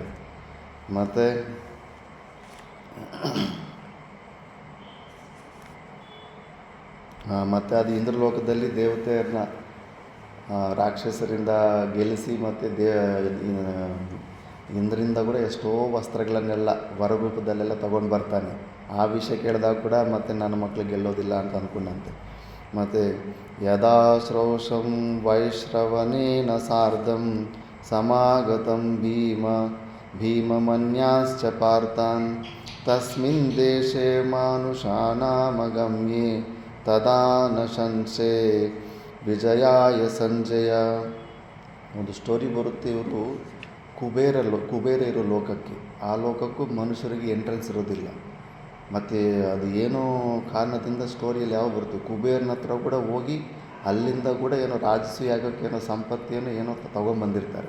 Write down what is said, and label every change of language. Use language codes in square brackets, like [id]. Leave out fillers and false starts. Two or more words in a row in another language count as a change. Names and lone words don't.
[kn] ಮತ್ತು ಅದು ಇಂದ್ರಲೋಕದಲ್ಲಿ ದೇವತೆಯರನ್ನ ರಾಕ್ಷಸರಿಂದ ಗೆಲ್ಲಿಸಿ ಮತ್ತು ಇಂದ್ರಿಂದ ಕೂಡ ಎಷ್ಟೋ ವಸ್ತ್ರಗಳನ್ನೆಲ್ಲ ವರರೂಪದಲ್ಲೆಲ್ಲ ತೊಗೊಂಡು ಬರ್ತಾನೆ. ಆ ವಿಷಯ ಕೇಳಿದಾಗ ಕೂಡ ಮತ್ತೆ ನನ್ನ ಮಕ್ಕಳು ಗೆಲ್ಲೋದಿಲ್ಲ ಅಂತ ಅಂದ್ಕೊಂಡಂತೆ. [sa] ಮತ್ತು ಯದಾ ಶ್ರೌಷಂ ವೈಶ್ರವಣೇನ ಸಾರ್ಧಂ ಸಮಾಗತಂ ಭೀಮಮನ್ಯಾಶ್ಚ ಪಾರ್ಥಾನ್ ತಸ್ಮಿನ್ ದೇಶೆ ಮಾನುಷಾನಾಮಗಮ್ಯೆ ತದಾ ನ ಸಂಶಯ ವಿಜಯಾಯ ಸಂಜಯ. [kn] ಒಂದು ಸ್ಟೋರಿ ಬರುತ್ತೆ, ಇವರು ಕುಬೇರ ಇರೋ ಲೋಕಕ್ಕೆ, ಆ ಲೋಕಕ್ಕೂ ಮನುಷ್ಯರಿಗೆ ಎಂಟ್ರೆನ್ಸ್ ಇರೋದಿಲ್ಲ. ಮತ್ತು ಅದು ಏನೋ ಕಾರಣದಿಂದ ಸ್ಟೋರಿಯಲ್ಲಿ ಯಾವ ಬರುತ್ತೆ, ಕುಬೇರನ ಹತ್ರ ಕೂಡ ಹೋಗಿ ಅಲ್ಲಿಂದ ಕೂಡ ಏನೋ ರಾಜಸೂಯ ಆಗೋಕ್ಕೆ ಏನೋ ಸಂಪತ್ತಿಯನ್ನು ಏನೋ ತೊಗೊಂಬಂದಿರ್ತಾರೆ.